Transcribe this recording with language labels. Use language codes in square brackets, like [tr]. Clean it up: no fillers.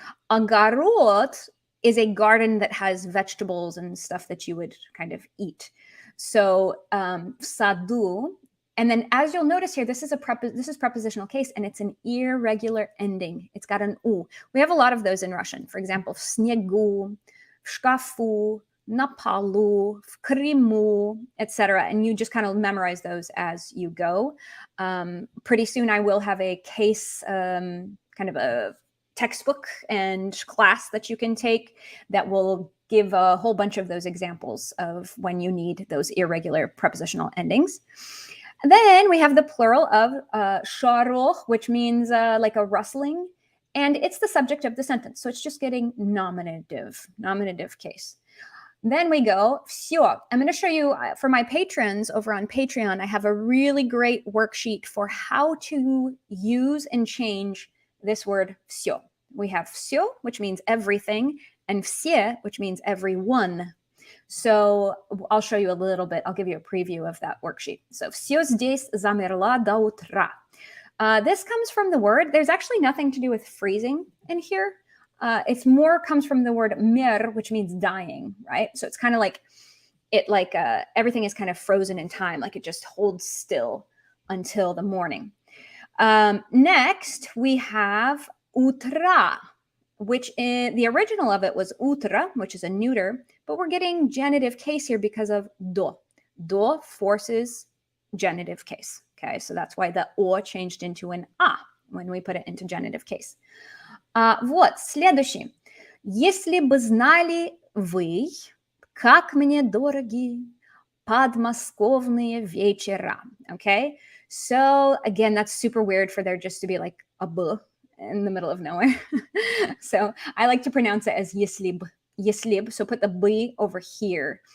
[en] A garot is a garden that has vegetables and stuff that you would kind of eat. So sadu, and then as you'll notice here, this is prepositional case, and it's an irregular ending. It's got an u. We have a lot of those in Russian. For example, [ru] в снегу, в шкафу, на полу, в Крыму, etc. [en] And you just kind of memorize those as you go. Pretty soon I will have a case, kind of a textbook and class that you can take that will give a whole bunch of those examples of when you need those irregular prepositional endings. And then we have the plural of sharoch, which means like a rustling, and it's the subject of the sentence. So it's just getting nominative case. Then we go, всё. I'm going to show you, for my patrons over on Patreon, I have a really great worksheet for how to use and change this word всё. We have всё, which means everything, and все, which means everyone. So I'll show you a little bit. I'll give you a preview of that worksheet. [ru] So всё здесь замерла до утра. [en] This comes from the word. There's actually nothing to do with freezing in here. It's more comes from the word mer, which means dying, right? So it's kind of like everything is kind of frozen in time, like it just holds still until the morning. Next, we have utra, which the original of it was utra, which is a neuter, but we're getting genitive case here because of do. Do forces genitive case. Okay, so that's why the o changed into an a when we put it into genitive case. [ru] Вот, следующий. Если бы знали вы, как мне дороги подмосковные вечера. [en] Okay, so again, that's super weird for there just to be like a b in the middle of nowhere. So I like to pronounce it as [ru] если б. Если б, [en] so put the b over here.